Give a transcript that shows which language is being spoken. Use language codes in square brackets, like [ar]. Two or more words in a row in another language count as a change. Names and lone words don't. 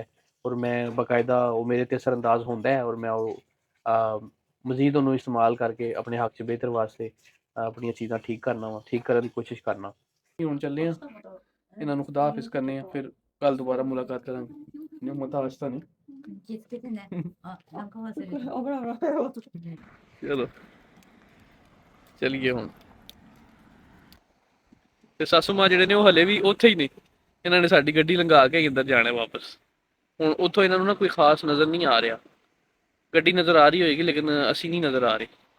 [pa] ਔਰ ਮੈਂ ਬਾਕਾਇਦਾ ਉਹ ਮੇਰੇ 'ਤੇ ਅਸਰਅੰਦਾਜ਼ ਹੁੰਦਾ ਹੈ, ਔਰ ਮੈਂ ਉਹ ਮਜ਼ੀਦ ਉਹਨੂੰ ਇਸਤੇਮਾਲ ਕਰਕੇ ਆਪਣੇ ਹੱਕ 'ਚ ਬਿਹਤਰ ਵਾਸਤੇ ਆਪਣੀਆਂ ਚੀਜ਼ਾਂ ਠੀਕ ਕਰਨ ਦੀ ਕੋਸ਼ਿਸ਼ ਕਰਨਾ। ਹੁਣ ਚੱਲੇ ਹਾਂ, ਇਹਨਾਂ ਨੂੰ ਖੁਦਾ ਹਾਫਿਜ਼ ਕਰਨੇ ਆ, ਫਿਰ ਕੱਲ ਦੁਬਾਰਾ ਮੁਲਾਕਾਤ ਕਰਾਂਗੇ। ਮੁਹਤਾਜ ਤਾਂ ਨਹੀਂ। [ja] 気付けてね。あ、なんか忘れた。危ない危ない危ない。 [pa] ਚਲੋ ਚਲੀਏ ਹੁਣ। ਤੇ ਸਾਸੂ ਮਾਂ ਜਿਹੜੇ ਨੇ ਉਹ ਹਲੇ ਵੀ ਉੱਥੇ ਹੀ ਨੇ, ਇਹਨਾਂ ਨੇ ਸਾਡੀ ਗੱਡੀ ਲੰਘਾ ਕੇ ਇੱਧਰ ਜਾਣਾ ਵਾਪਸ। ਹੁਣ ਉੱਥੋਂ ਇਹਨਾਂ ਨੂੰ ਨਾ ਕੋਈ ਖਾਸ ਨਜ਼ਰ ਨਹੀਂ ਆ ਰਿਹਾ, ਗੱਡੀ ਨਜ਼ਰ ਆ ਰਹੀ ਹੋਏਗੀ ਲੇਕਿਨ ਅਸੀਂ ਨਹੀਂ ਨਜ਼ਰ ਆ ਰਹੇ।